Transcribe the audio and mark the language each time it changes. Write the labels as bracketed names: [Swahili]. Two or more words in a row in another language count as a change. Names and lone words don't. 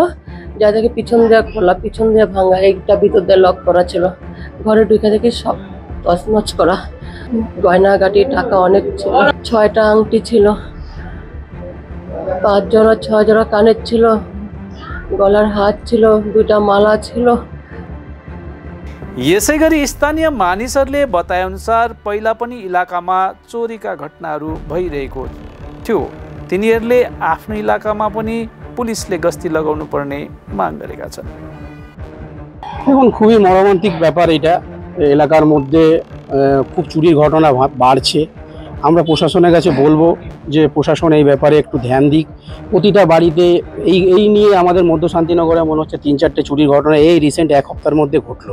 [Bangla] যা দেখে পিছন দিয়ে খোলা, পিছন দিয়ে ভাঙা, একটা ভিতর দিয়ে লক করা ছিল। ঘরে ঢুকে দেখি সব তছনছ করা। গয়নাগাটি টাকা অনেক ছিল। 6টা আংটি ছিল, 5 জোড়া 6 জোড়া কানের ছিল, গলার হাত ছিলো, দুইটা মালা ছিলো। [Nepali] यसैगरी स्थानीय मानिसहरूले बताए अनुसार पहिला पनि इलाकामा चोरीका घटनाहरू भइरहेको थियो। तिनीहरूले आफ्नो इलाकामा पनि पुलिसले गस्ती लगाउनु पर्ने माग गरेका छन्। [Bangla] এখন খুবই মর্মান্তিক ব্যাপার এটা। এলাকার মধ্যে খুব চুরির ঘটনা বাড়ছে। আমরা প্রশাসনের কাছে বলবো যে প্রশাসন এই ব্যাপারে একটু ধ্যান দিক। প্রতিটা বাড়িতে এই নিয়ে আমাদের মধ্য শান্তিনগরে মনে হচ্ছে 3-4টে চুরির ঘটনা এই রিসেন্ট 1 সপ্তাহের মধ্যে ঘটলো।